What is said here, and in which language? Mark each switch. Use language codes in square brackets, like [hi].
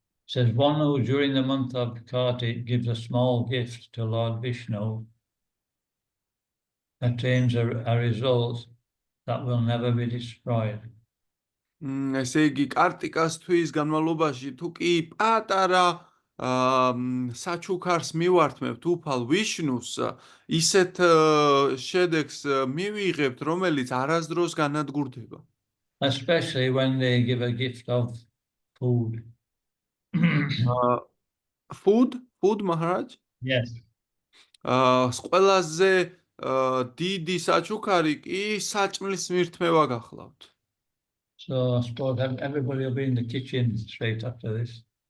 [en] Says one who during the month of Kartik gives a small gift to Lord Vishnu attains a result that will never be destroyed. [ka] ესე იგი, კარტიკას თვის განმავლობაში თუ კი პატარა საჩუქარს მივართმევთ უფალ ვიშნუს, ისეთ შედეგს მივიღებთ, რომელიც არასდროს განადგურდება. [en] Especially when they give a gift of food. Food, Maharaj? Yes. [ka] ყველაზე დიდი საჩუქარი კი საჭმლის მირთმევა გახლავთ. [en] So I suppose everybody will be in the kitchen straight after this.